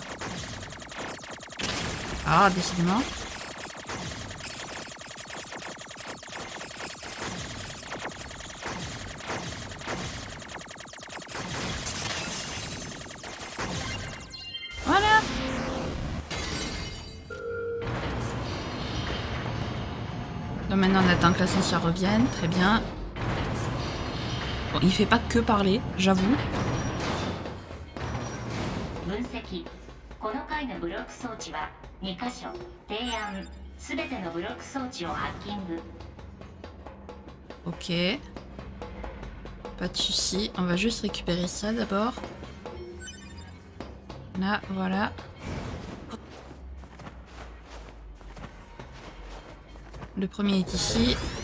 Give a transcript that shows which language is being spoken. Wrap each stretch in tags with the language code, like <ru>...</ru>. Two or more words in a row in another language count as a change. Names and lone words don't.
<fr>Ah, décidément. Voilà. Donc maintenant, on attend que l'ascenseur revienne. Très bien. Bon, il fait pas que parler, j'avoue.</fr> <ja>分析この回のブロック装置は2箇所提案すべてのブロック装置をハッキング</ja> <fr>Ok. Pas de soucis. On va juste récupérer ça d'abord. Là, voilà. Le premier est ici.</fr>